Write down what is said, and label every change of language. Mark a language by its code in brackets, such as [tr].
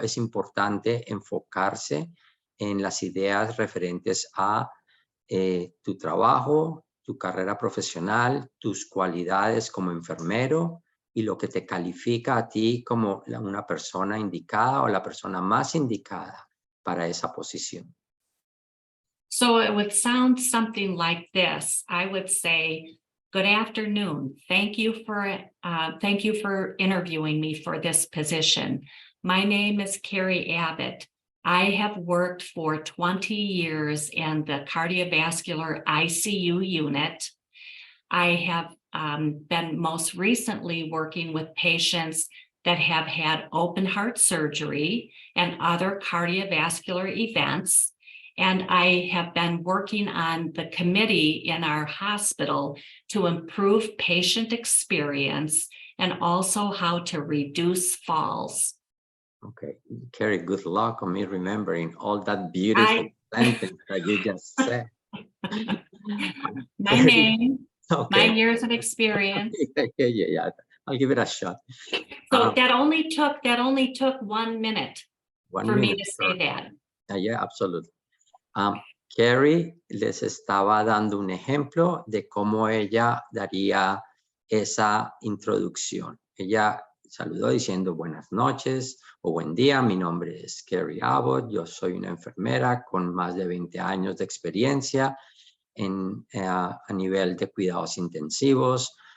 [es] Es importante enfocarse en las ideas referentes a tu trabajo, tu carrera profesional, tus cualidades como enfermero y lo que te califica a ti como una persona indicada o la persona más indicada para esa posición. [en] So it would sound something like this. I would say, good afternoon. Thank you for interviewing me for this position. My name is Carrie Abbott. I have worked for 20 years in the cardiovascular ICU unit. I have been most recently working with patients that have had open heart surgery and other cardiovascular events. And I have been working on the committee in our hospital to improve patient experience and also how to reduce falls. Okay, Carrie, good luck on me remembering all that beautiful sentence that you just said. My name, okay. my years of experience. Yeah, I'll give it a shot. So that only took 1 minute for me to say that. Yeah, absolutely. [es] Carrie les estaba dando un ejemplo de cómo ella daría esa introducción. Ella saludó diciendo buenas noches o buen día. Mi nombre es Carrie Abbott. Yo soy una enfermera con más de 20 años de experiencia a nivel de cuidados intensivos.